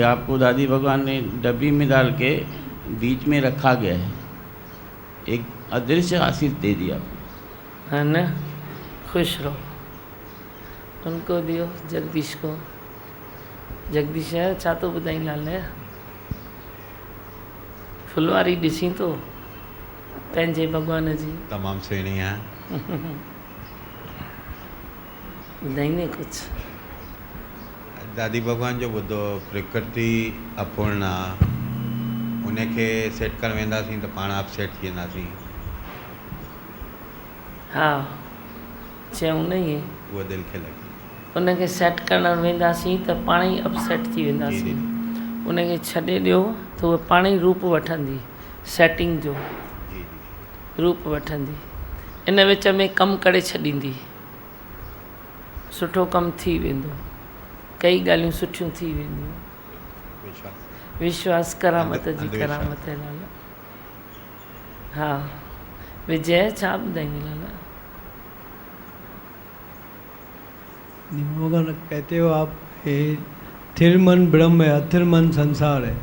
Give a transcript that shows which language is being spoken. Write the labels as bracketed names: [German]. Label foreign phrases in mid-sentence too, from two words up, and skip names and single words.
[Hindi] आपको दादी भगवान ने डब्बी में डाल के बीच में रखा गया है, एक अदृश्य आशीष दे दिया, है ना? खुश रहो। उनको दियो, जगदीश को। [Sindhi] जगदीश है छा तो ॿुधाई लाल है, फुलवारी ॾिसी तो पंहिंजे भगवान जी तमामु सुहिणी आहे। ॿुधाईंदे कुछ? दादी भगवान जो ॿुधो, प्रकृति अपूर्ण आहे, उनखे सेट करणु वेंदासीं त पाण आप सेट थी वेंदासीं। हा चयूं न इहे, उहा दिलि खे लॻी। उनखे सेट करणु वेंदासीं त पाण ई अपसेट थी वेंदासीं। उनखे छॾे ॾियो त उहा पाण ई रूप वठंदी, सेटिंग जो रूप वठंदी। इन विच में कमु करे छॾींदी, सुठो कमु थी वेंदो, कई ॻाल्हियूं सुठियूं थी वेंदियूं। विश्वास करामत जी करामत है लाला। हा विजय छा ॿुधाईंदी लाला? [Hindi] भगवान कहते हो आप, थिर मन ब्रह्म है, अथिर मन संसार है।